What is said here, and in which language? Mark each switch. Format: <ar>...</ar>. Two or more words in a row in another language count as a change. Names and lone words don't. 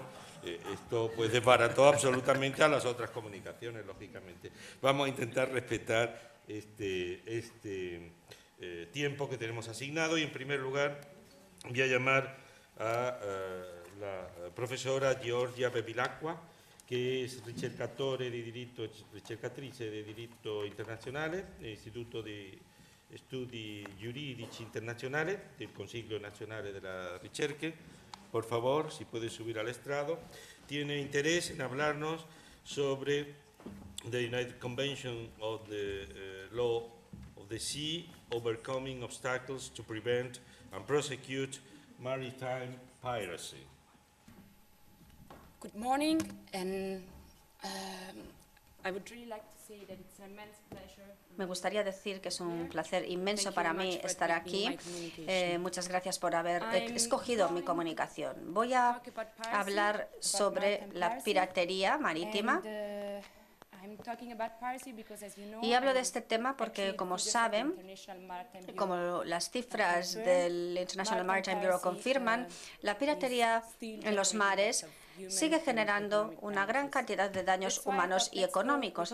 <es>Esto pues desbarató absolutamente a las otras comunicaciones, lógicamente. Vamos a intentar respetar este tiempo que tenemos asignado y, en primer lugar, voy a llamar a la profesora Giorgia Bevilacqua,</es> <it>che è ricercatrice di diritto internazionale nell'Istituto di Studi Giuridici Internazionali del Consiglio Nazionale della Ricerca.</it> <es>Por favor, si puede subir al estrado. Tiene interés en hablarnos sobre</es> <en>the United Convention of the Law of the Sea, Overcoming Obstacles to Prevent and Prosecute Maritime Piracy. Good morning, and I would really like to say that it's an immense pleasure.</en> <es>Me gustaría decir que es un placer inmenso para mí estar aquí. Muchas gracias por haber escogido mi comunicación. Voy a hablar sobre la piratería marítima. Y hablo de este tema porque, como saben, como las cifras del International Maritime Bureau confirman, la piratería en los mares sigue generando una gran cantidad de daños humanos y económicos.</es>